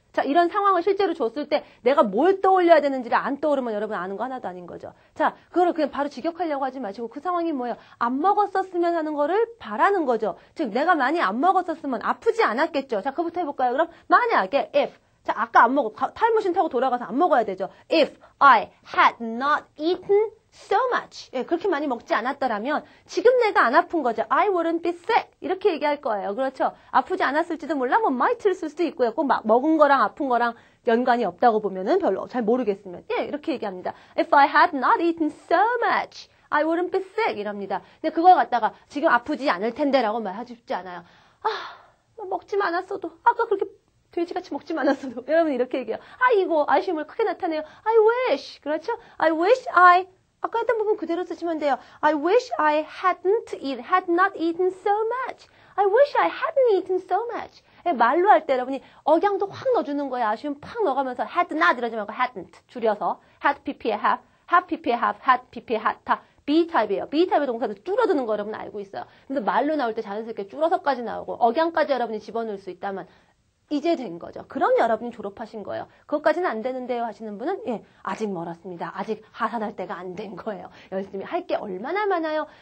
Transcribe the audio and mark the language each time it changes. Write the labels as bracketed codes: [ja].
[ko] 자, 이런 상황을 실제로 줬을 때 내가 뭘 떠올려야 되는지를 안 떠오르면 여러분 아는 거 하나도 아닌 거죠. 자, 그거를 그냥 바로 직역하려고 하지 마시고 그 상황이 뭐예요? 안 먹었었으면 하는 거를 바라는 거죠. 즉, 내가 많이 안 먹었었으면 아프지 않았겠죠. 자, 그거부터 해볼까요? 그럼 만약에 if 자, 아까 안 먹어. 타임머신 타고 돌아가서 안 먹어야 되죠. [en] If I had not eaten so much. [ko] 예, 그렇게 많이 먹지 않았더라면 지금 내가 안 아픈 거죠. [en] I wouldn't be sick. [ko] 이렇게 얘기할 거예요. 그렇죠? 아프지 않았을지도 몰라. 뭐 might를 쓸 수도 있고요. 꼭 먹은 거랑 아픈 거랑 연관이 없다고 보면은 별로 잘 모르겠으면. 예, 이렇게 얘기합니다. [en] If I had not eaten so much, I wouldn't be sick. [ko] 이럽니다. 근데 그걸 갖다가 지금 아프지 않을 텐데라고 말하고 싶지 않아요. 먹지만 않았어도 아까 그렇게 돼지같이 먹지 않았어도 여러분 이렇게 얘기해요. 아이고 아쉬움을 크게 나타내요. [en] I wish [ko] 그렇죠? [en] I wish I [ko] 아까 했던 부분 그대로 쓰시면 돼요. [en] I wish I had not eaten so much. I wish I hadn't eaten so much. [ko] 말로 할 때 여러분이 억양도 확 넣어주는 거예요. 아쉬움 팍 넣어가면서 had not 이러지 말고 hadn't 줄여서 had pp에 have pp에 have had pp에 had 다 B타입이에요. B타입의 동사도 줄어드는 거 여러분 알고 있어요. 근데 말로 나올 때 자연스럽게 줄어서까지 나오고 억양까지 여러분이 집어넣을 수 있다면 이제 된 거죠. 그럼 여러분이 졸업하신 거예요. 그것까지는 안 되는데요 하시는 분은 예, 아직 멀었습니다. 아직 하산할 때가 안 된 거예요. 열심히 할 게 얼마나 많아요.